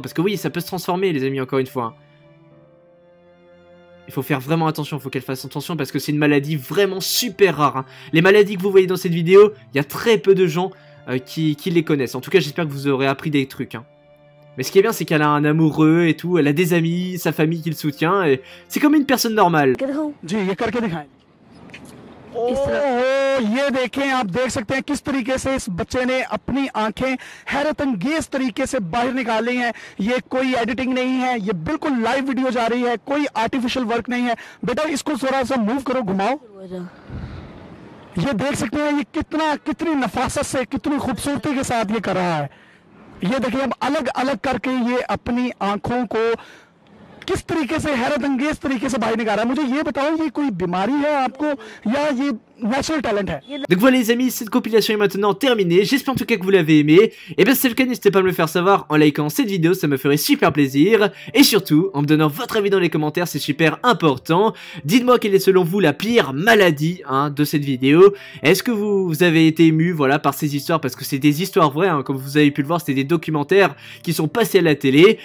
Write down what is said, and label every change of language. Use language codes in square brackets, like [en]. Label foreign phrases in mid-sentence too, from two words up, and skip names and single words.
[fr] Parce que oui, ça peut se transformer les amis, encore une fois. Il faut faire vraiment attention, il faut qu'elle fasse attention parce que c'est une maladie vraiment super rare. Hein. Les maladies que vous voyez dans cette vidéo, il y a très peu de gens qui les connaissent. En tout cas, j'espère que vous aurez appris des trucs. Hein. Mais ce qui est bien, c'est qu'elle a un amoureux et tout. Elle a des amis, sa famille qui le soutient. Et c'est comme une personne normale. [hi] ये देखें, आप देख सकते हैं किस तरीके से इस बच्चे ने अपनी आंखें हैरत अंगेज तरीके से बाहर निकाली हैं। ये कोई एडिटिंग नहीं है, ये बिल्कुल [en] live video [hi] जा रही है, कोई [en] artificial work [hi] नहीं है। बेटा इसको थोड़ा सा मूव करो, घुमाओ। ये देख सकते हैं ये कितनी नफासत से, कितनी खूबसूरती के साथ ये कर रहा है। ये देखिए अब अलग अलग करके ये अपनी आंखों को किस तरीके से हैरत अंगेज तरीके से बाहर निकाल रहा है। मुझे ये बताओ, ये कोई बीमारी है आपको या ये [en] natural talent [hi] है? [fr] Donc voilà les amis, cette compilation est maintenant terminée. J'espère en tout cas que vous l'avez aimé. Et bien si c'est le cas, n'hésitez pas à me le faire savoir en likant cette vidéo, ça me ferait super plaisir. Et surtout, en me donnant votre avis dans les commentaires, c'est super important. Dites-moi quelle est selon vous la pire maladie de cette vidéo. Est-ce que vous avez été ému voilà, par ces histoires? Parce que c'est des histoires vraies, comme vous avez pu le voir, c'était des documentaires qui sont passés à la télé.